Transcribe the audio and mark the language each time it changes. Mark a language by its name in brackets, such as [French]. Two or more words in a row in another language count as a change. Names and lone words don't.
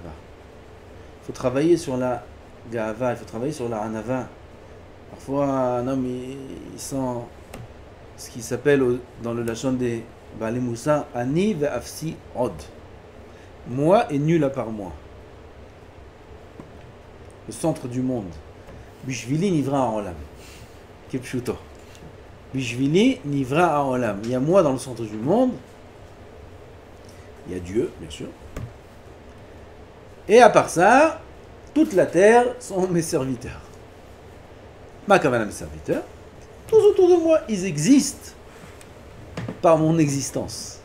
[French] Il faut travailler sur la gava, il faut travailler sur la anava. Parfois, un homme, il sent ce qui s'appelle dans le lachon des [Hebrew] בעלי מוסר, אני ואפסי עוד. [French] Moi et nul à part moi. Le centre du monde. [Hebrew] בשבילי נברא העולם. כפשוטו. בשבילי נברא העולם. [French] Il y a moi dans le centre du monde. Il y a Dieu, bien sûr. Et à part ça, toute la terre sont mes serviteurs. [Hebrew] מה כוונה, [French] mes serviteurs, tous autour de moi, ils existent par mon existence.